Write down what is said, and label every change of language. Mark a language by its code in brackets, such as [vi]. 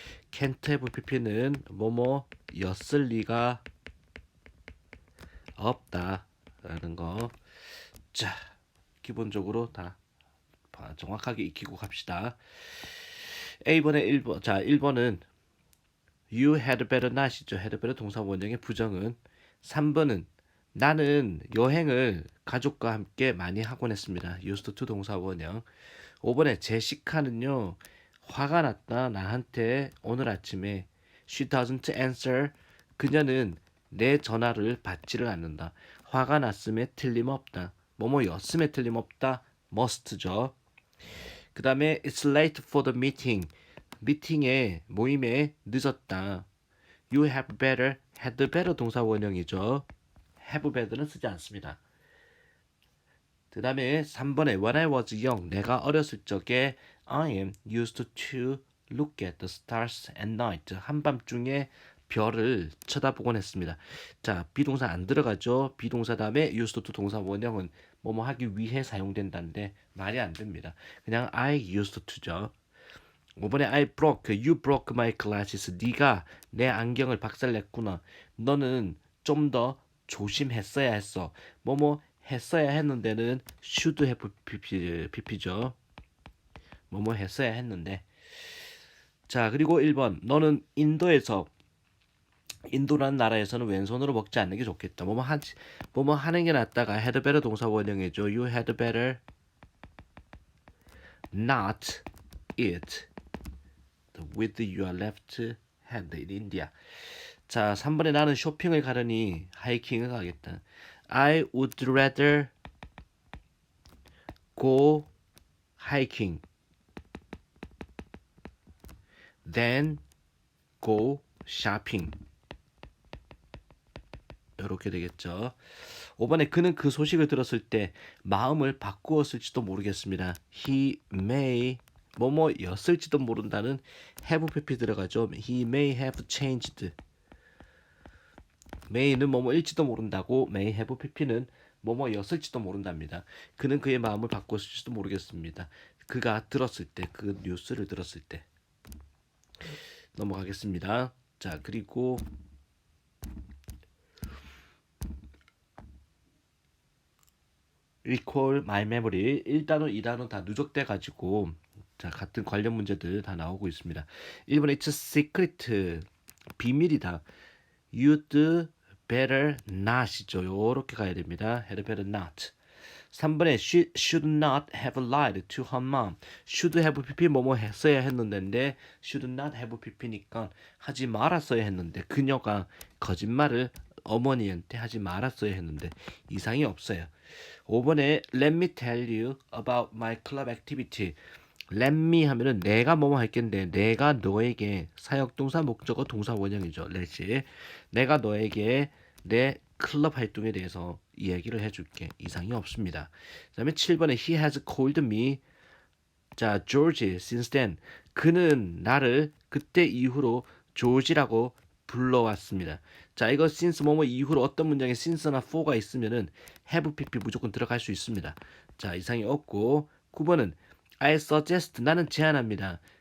[ko] can't have pp는 뭐뭐였을 리가 없다라는 거. 자, 기본적으로 다 정확하게 익히고 갑시다. A번에 1번. 자, 1번은 [en] you had better not이죠. [ko] had better 동사 원형의 부정은. 3번은 나는 여행을 가족과 함께 많이 하곤 했습니다. used to 동사 원형. 5번에 제시카는요, 화가 났다. 나한테 오늘 아침에 [en] she doesn't answer. [ko] 그녀는 내 전화를 받지를 않는다. 화가 났음에 틀림없다. 뭐뭐였음에 틀림없다. must죠. 그 다음에 [en] it's late for the meeting. [ko] 모임에 늦었다. [en] you have better, had better 동사 원형이죠. [ko] have better는 쓰지 않습니다. 그 다음에 3번에 [en] when I was young, [ko] 내가 어렸을 적에 [en] I am used to look at the stars at night. [ko] 한밤중에 별을 쳐다보곤 했습니다. 자, 비동사 안 들어가죠. 비동사 다음에 used to 동사 원형은 뭐뭐 하기 위해 사용된다는데 말이 안 됩니다. 그냥 [en] I used to죠. [ko] 5번에 [en] you broke my glasses. [ko] 네가 내 안경을 박살냈구나. 너는 좀 더 조심했어야 했어. 뭐뭐 했어야 했는데는 should have pp죠. 뭐뭐 했어야 했는데. 자, 그리고 1번 너는 인도라는 나라에서는 왼손으로 먹지 않는 게 좋겠다. 뭐뭐 하는 게 낫다가 had better 동사 원형이죠. [en] You had better not eat with your left hand in India. [ko] 자, 3번에 나는 쇼핑을 가려니 하이킹을 가겠다. [en] I would rather go hiking than go shopping. [ko] 이렇게 되겠죠. 5번에 그는 그 소식을 들었을 때 마음을 바꾸었을지도 모르겠습니다. [en] He may [ko] 뭐뭐였을지도 모른다는 have pp 들어가죠. [en] He may have changed. [ko] may는 뭐뭐일지도 모른다고 may have pp는 뭐뭐였을지도 모른답니다. 그는 그의 마음을 바꾸었을지도 모르겠습니다. 그가 들었을 때, 그 뉴스를 들었을 때. 넘어가겠습니다. 자, 그리고 recall my memory 1단원, 2단원 다 누적돼 가지고 자, 같은 관련 문제들 다 나오고 있습니다. [en] 1번 it's secret. [ko] 비밀이다. [en] you'd better not이죠. [ko] 요렇게 가야 됩니다. [en] had better not. [ko] 3번에 [en] she should not have lied to her mom. [ko] should have pp 뭐뭐 했어야 했는데 should not have pp니까 하지 말았어야 했는데 그녀가 거짓말을 어머니한테 하지 말았어야 했는데 이상이 없어요. 5번에 [en] let me tell you about my club activity. [ko] let me 하면은 내가 뭐뭐 할겠는데 내가 너에게 사역동사 목적어 동사 원형이죠. let이 내가 너에게 내 클럽 활동에 대해서 이야기를 해줄게. 이상이 없습니다. 그 다음에 7번에 [en] he has called me 자, George, since then. [ko] 그는 나를 그때 이후로 조지라고 불러왔습니다. 자, 이거 since 뭐뭐 이후로 어떤 문장에 since나 for가 있으면은 have pp 무조건 들어갈 수 있습니다. 자, 이상이 없고 9번은 [en] I suggest [ko] 나는 제안합니다.